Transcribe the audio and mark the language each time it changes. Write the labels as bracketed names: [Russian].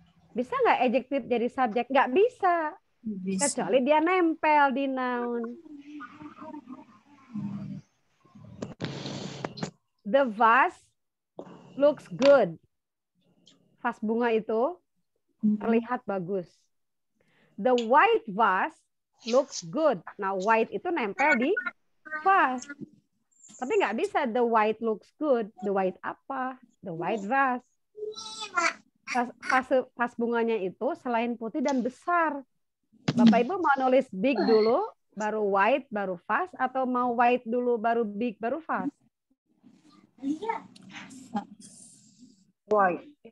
[Indonesian] Bisa nggak adjective jadi subjek? Nggak bisa. Kecuali dia nempel di noun. [English] The vase looks good. [Indonesian] Vas bunga itu terlihat bagus. [English] The white vase looks good. Nah, white [Indonesian] itu nempel di [English] vase. [Indonesian] Tapi nggak bisa [English] the white looks good. The white apa? The white vase. [Indonesian] Vas bunganya itu selain putih dan besar. Bapak Ibu mau nulis big dulu, baru white, baru vase, atau mau white dulu, baru big, baru vase? [English] White.